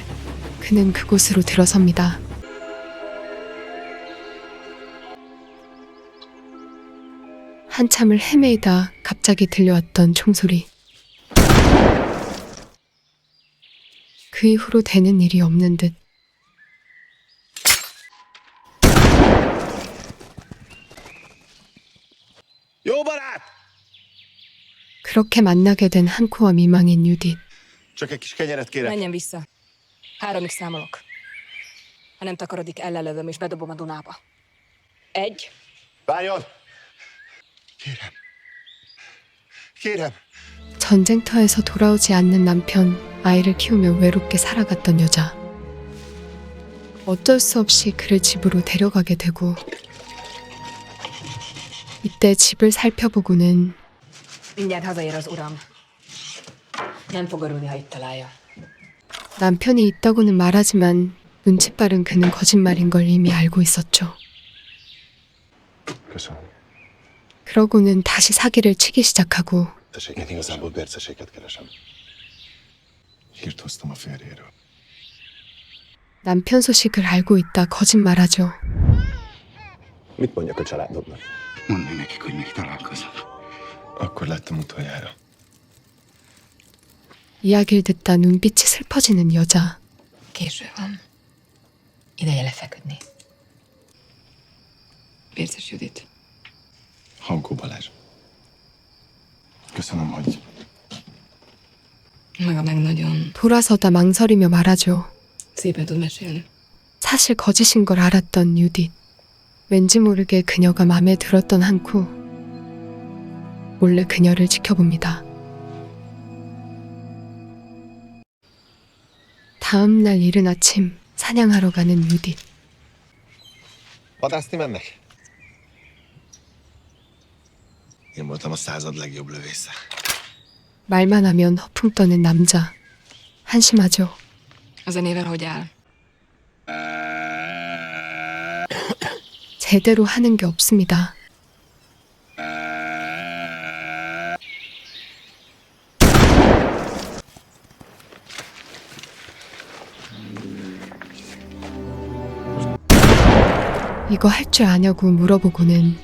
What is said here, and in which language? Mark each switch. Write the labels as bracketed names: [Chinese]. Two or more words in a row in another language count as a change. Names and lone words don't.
[Korean] 그는 그곳으로 들어섭니다. 한참을 헤매이다 갑자기 들려왔던 총소리. 그 이후로 되는 일이 없는 듯. [Hungarian] Jó barát! [Korean] 그렇게 만나게 된 한코와 미망인 유딧. [Hungarian] Csak egy kis kenyeret kérek. Menjen vissza. 3-ig számolok. Ha nem takarodik, ellelövöm és bedobom a Dunába. 1. Várjon! Kérem. Kérem. [Korean] 전쟁터에서 돌아오지 않는 남편, 아이를 키우며 외롭게 살아갔던 여자. 어쩔 수 없이 그를 집으로 데려가게 되고 이때 집을 살펴보고는 [Hungarian] Mindjárt hazaér az uram. Nem fog örülni, ha itt találja. [Korean] 남편이 있다고는 말하지만 눈치 빠른 그는 거짓말인 걸 이미 알고 있었죠. [Hungarian] Köszönöm. [Korean] 그러고는 다시 사기를 치기 시작하고 [Hungarian] Én igazából perceséket keresem. Hírt hoztam a férjéről. [Korean] 남편 소식을 알고 있다 거짓말하죠. [Hungarian] Mit mondjak a családodnak? Mondd nekik, hogy még találkozunk. Akkor láttam utoljára. [Korean] 이야기를 듣다 눈빛이 슬퍼지는 여자. [Hungarian] Késő van. Ideje lefeküdni. Vérces Judit. Hankó Balázs. Köszönöm, hogy Maga meg nagyon [Korean] 돌아서다 망설이며 말하죠. [Hungarian] szépen tud mesélni. [Korean] 사실 거짓인 걸 알았던 유딧. 왠지 모르게 그녀가 마음에 들었던 한쿠. 몰래 그녀를 지켜봅니다. 다음 날 이른 아침 사냥하러 가는 유딧. [Hungarian] vadászni mennek? Én voltam a század legjobb lövésze. [Korean] 말만 하면 허풍 떠는 남자. 한심하죠. [Hungarian] A zenével hogy áll? [Korean] 제대로 하는 게 없습니다. 이거 할 줄 아냐고 물어보고는